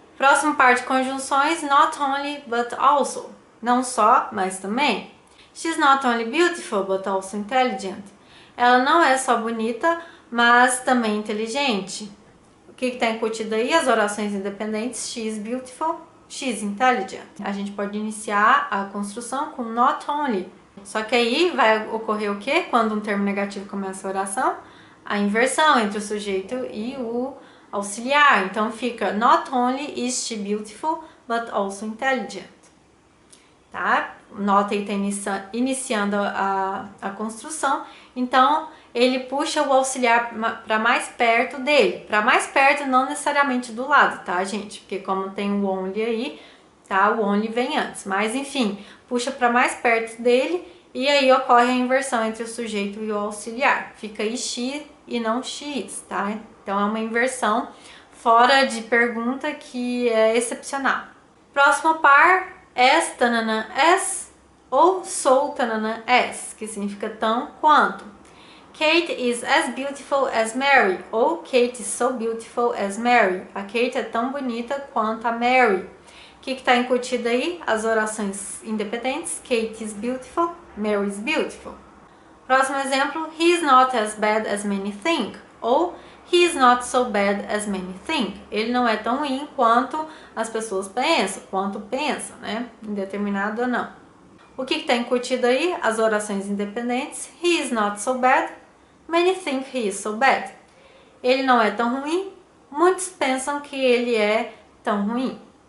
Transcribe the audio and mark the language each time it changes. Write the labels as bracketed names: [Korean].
[Portuguese] Próximo par de conjunções, not only but also. Não só, mas também. [English] She's not only beautiful, but also intelligent. [Portuguese] Ela não é só bonita, mas também inteligente. O que está incutido aí? As orações independentes. [English] She is beautiful, she is intelligent. [Portuguese] A gente pode iniciar a construção com not only. Só que aí vai ocorrer o quê? Quando um termo negativo começa a oração? A inversão entre o sujeito e o auxiliar. Então fica [English] not only is she beautiful, but also intelligent. [Portuguese] Tá? Nota aí está iniciando a construção. Então ele puxa o auxiliar para mais perto dele. Para mais perto, não necessariamente do lado, tá, gente? Porque como tem o only aí, tá? O only vem antes. Mas enfim, puxa para mais perto dele e aí ocorre a inversão entre o sujeito e o auxiliar. Fica aí she e não she is, tá? Então é uma inversão fora de pergunta que é excepcional. Próximo par, as, tanana, as ou so, tanana, as, que significa tão quanto. [English] Kate is as beautiful as Mary, ou Kate is so beautiful as Mary. [Portuguese] A Kate é tão bonita quanto a Mary. O que está incutido aí? As orações independentes. [English] Kate is beautiful, Mary is beautiful. [Portuguese] Próximo exemplo, [English] he is not as bad as many think, ou he is not so bad as many think. [Portuguese] Ele não é tão ruim quanto as pessoas pensam, né? Indeterminado ou não. O que está incutido aí? As orações independentes. [English] He is not so bad, many think he is so bad. [Portuguese] Ele não é tão ruim, muitos pensam que ele é tão ruim.